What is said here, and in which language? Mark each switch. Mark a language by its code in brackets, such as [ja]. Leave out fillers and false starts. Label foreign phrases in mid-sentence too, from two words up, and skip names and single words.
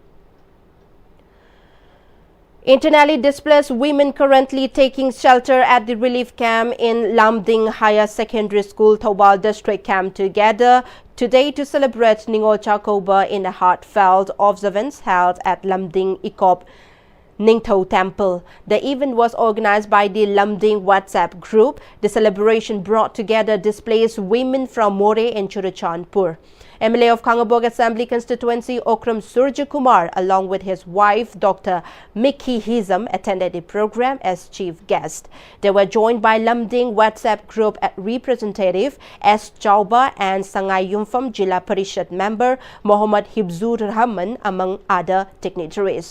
[en] Internally displaced women currently taking shelter at the relief camp in Lamding Higher Secondary School, Thoubal District came together today to celebrate Ningol Chakoba in a heartfelt observance held at Lamding Ikop Ningtho Temple. The event was organized by the Lamding WhatsApp group. The celebration brought together displaced women from More and Churachandpur. MLA of Kangabog Assembly Constituency Okram Surja Kumar, along with his wife Dr. Mickey Hizam, attended the program as chief guest. They were joined by Lamding WhatsApp group representative S. Chauba and Sangay Yumpham Jilla Parishad member Mohammad Hibzur Rahman, among other dignitaries.